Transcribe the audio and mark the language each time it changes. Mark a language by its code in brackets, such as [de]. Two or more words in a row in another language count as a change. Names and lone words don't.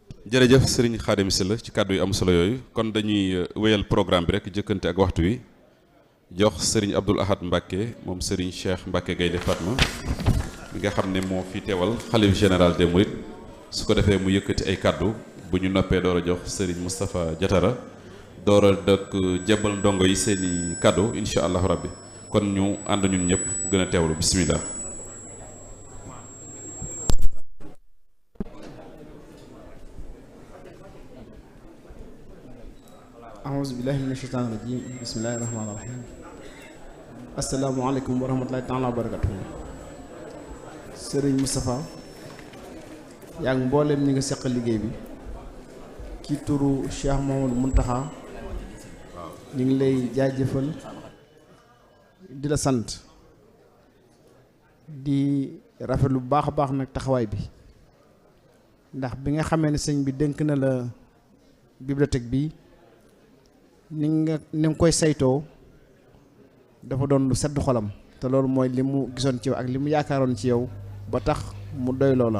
[wo] jërëjëf sëriñ Khadim Sylla ci kàddu yu am solo yooyu kon dañuy wéyal programme bi rek jëkkante ak waxtu wi jox sëriñ Abdoul Ahad Mbacké moom sëriñ Cheikh Mbacké Gaïndé Fatma mi nga xam ne moo fi teewal xalif [fr] général des Mourides [wo] su ko defee mu yëkkati ay kàddu bu ñu noppee door a jox sëriñ Moustapha Diatara door a dëkk jebal ndongo yi seeni kàddu [ar] إن شاء الله ربي [wo] kon ñu ànd ñun ñëpp gën a teewlu bismillah. [ar] أعوذ بالله من الشيطان الرجيم بسم الله الرحمن الرحيم السلام عليكم ورحمة الله تعالى وبركاته [wo] Sëriñ Moustapha yaa ngi mbooleem ñi nga seqal liggéey bi ci turu Cheikh Mamadou Mountakha ñu ngi lay jaajëfal di la sant di rafet lu baax a baax nag taxawaay bi ndax bi nga xamee ne sëñ bi dénk na la bibliothèque bi ni nga koy saytoo dafa doon lu sedd xolam te loolu mooy li mu gisoon ci yow ak li mu yaakaaroon ci yow ba tax mu doy loola